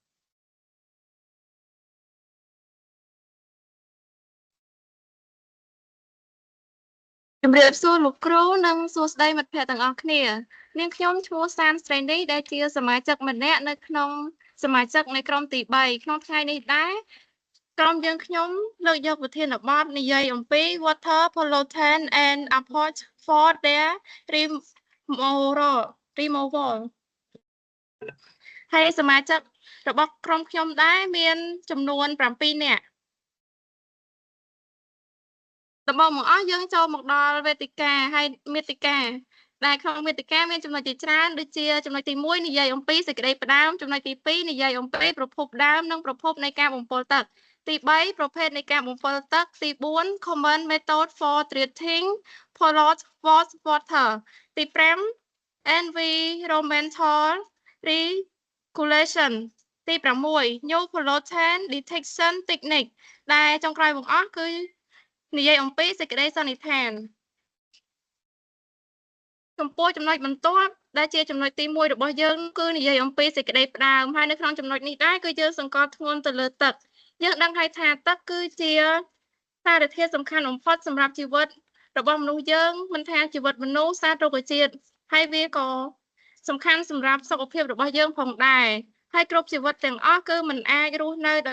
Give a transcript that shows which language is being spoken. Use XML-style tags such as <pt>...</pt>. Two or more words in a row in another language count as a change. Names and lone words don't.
<km>ជំរាបសួរលោកគ្រូនិងសួស្តីមិត្តភ័ក្តិទាំងអស់គ្នានាងខ្ញុំឈ្មោះសានស្រីនីដែលជាសមាជិកម្នាក់នៅក្នុងសមាជិកនៃក្រុមទី3ក្នុងថ្ងៃនេះដែរក្រុមយើងខ្ញុំលើកយកប្រធានបទនិយាយអំពី</km> <en>water pollutant and approach for their</en> <km>removal ហើយសមាជិករបស់ក្រុមខ្ញុំដែរមានចំនួន7នាក់ដំបូងមកអស់យើងចូលមកដល់វេទិកា ហើយមាតិកាដែលក្នុងមាតិកាមានចំណុចជាច្រើនដូចជាចំណុចទី1និយាយអំពីសេចក្តីផ្ដើមចំណុចទី2និយាយអំពីប្រភពដើមនិងប្រភពនៃការបំពុលទឹកទី3ប្រភេទនៃការបំពុលទឹកទី4</km> <en>common method for treating polluted water</en> <km>ទី5</km> <en>environmental regulation</en> <km>ទី6</km> <en>new pollutant detection technique</en> <km>ដែលចុងក្រោយបង្អស់គឺនិយាយអំពីសេចក្តីសន្និដ្ឋាន ចំពោះចំណុចបន្ទាប់ដែលជាចំណុចទី1របស់យើងគឺនិយាយអំពីសេចក្តីផ្ដើមហើយនៅក្នុងចំណុចនេះដែរគឺយើងសង្កត់ធ្ងន់ទៅលើទឹកយើងដឹងហើយថាទឹកគឺជាសារធាតុសំខាន់បំផុតសម្រាប់ជីវិតរបស់មនុស្សយើងមិនថាជីវិតមនុស្សសត្វរុក្ខជាតិហើយវាក៏សំខាន់សម្រាប់សុខភាពរបស់យើងផងដែរហើយគ្រប់ជីវិតទាំងអស់គឺមិនអាចរស់នៅដោយ</km>